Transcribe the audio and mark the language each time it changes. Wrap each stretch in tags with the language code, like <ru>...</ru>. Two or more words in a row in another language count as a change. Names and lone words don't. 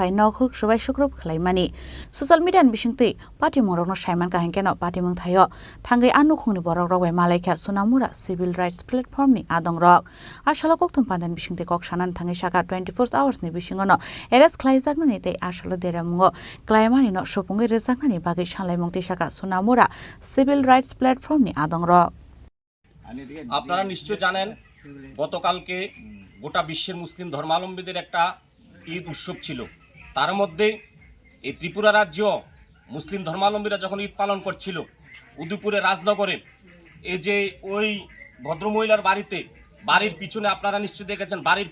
<trp>phai nokhu subai shukrub khlaimani</trp> <en>social media</en> <trp>ni bisingti party morok no Simon ka hengkeno party mung thayo thangai anukhungni borok rok bai malaikha sunamura civil rights platform ni adong rok ashala koktum pandan bisingti kok sanan thangai saka</trp> <en>24 hours</en> <trp>ni bisingono arrest khlaijak nani tei ashala deramungo klaimani no sopungai rejaknani bagai sanlaimungti saka sunamura civil rights platform ni adong rok</trp> <bn>আপনারা নিশ্চয় জানেন গতকালকে গোটা বিশ্বের মুসলিম ধর্মাবলম্বীদের একটা ঈদ উৎসব ছিল তার মধ্যে এই ত্রিপুরা রাজ্য মুসলিম ধর্মাবলম্বীরা যখন ঈদ পালন করছিল উদয়পুরে রাজনগরে এই যে ওই ভদ্রমহিলার বাড়ির পিছনে আপনারা নিশ্চয় দেখেছেন বাড়ির</bn>